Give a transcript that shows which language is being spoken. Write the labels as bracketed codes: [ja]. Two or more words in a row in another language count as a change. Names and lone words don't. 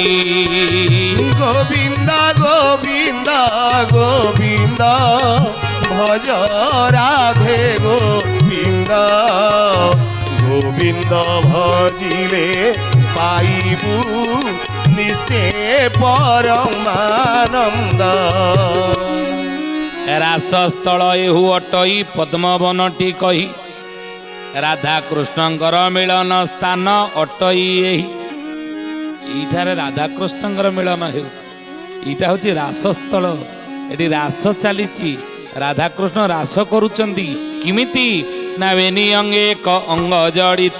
[or] ଗୋବିନ୍ଦ ଗୋବିନ୍ଦ ଗୋବିନ୍ଦ ଭଜ ରାଧେ ଗୋବିନ୍ଦ ଗୋବିନ୍ଦ ଭଜିଲେ ପାଇବୁ ନିଶ୍ଚୟ ପରମାନନ୍ଦ ରାସସ୍ଥଳ ଏହୁ ଅଟଇ ପଦ୍ମବନଟି କହି ରାଧା कृष्णଙ୍କର ମିଳନ ସ୍ଥାନ ଅଟଇ ଏଇଠାରେ ରାଧା କୃଷ୍ଣଙ୍କର ମିଳନ ହେଉଛି ଏଇଟା ହେଉଛି ରାସସ୍ଥଳ ଏଠି ରାସ ଚାଲିଛି ରାଧାକୃଷ୍ଣ ରାସ କରୁଛନ୍ତି କେମିତି ନା ବେନି ଅଙ୍ଗେ ଏକ ଅଙ୍ଗ ଜଡ଼ିତ